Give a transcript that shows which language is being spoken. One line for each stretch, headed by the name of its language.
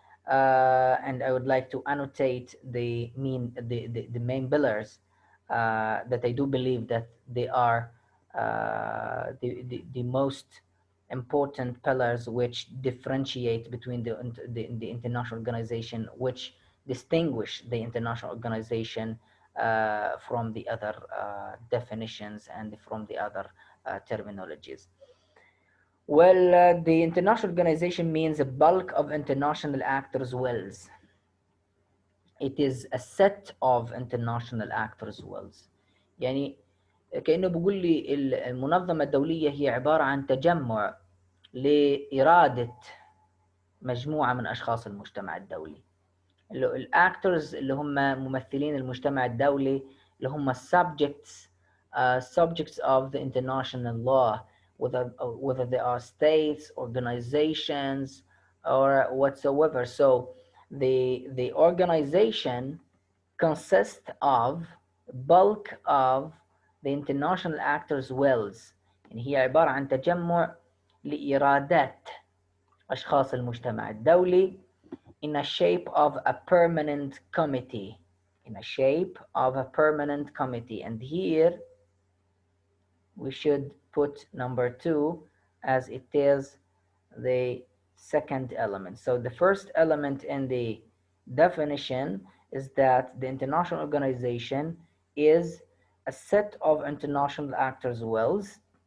English: and I would like to annotate the main pillars that I do believe that they are the most important pillars which differentiate between the international organization, which distinguish the international organization from the other definitions and from the other terminologies. Well, the international organization means a bulk of international actors' wills. It is a set of international actors' wills.
Arabic: يعني كأنه بيقول لي المنظمة الدولية هي عبارة عن تجمع لإرادة مجموعة من أشخاص المجتمع الدولي. الأكترز اللي هم ممثلين المجتمع الدولي اللي هم
English: subjects of the international law, whether they are states, organizations, or whatsoever. So the organization consists of bulk of the international actors' wills.
Arabic: يعني هي عبارة عن تجمع لإرادات أشخاص المجتمع الدولي
English: in a shape of a permanent committee. In a shape of a permanent committee. And here we should put number 2 as it is the second element. So the first element in the definition is that the international organization is a set of international actors' wills.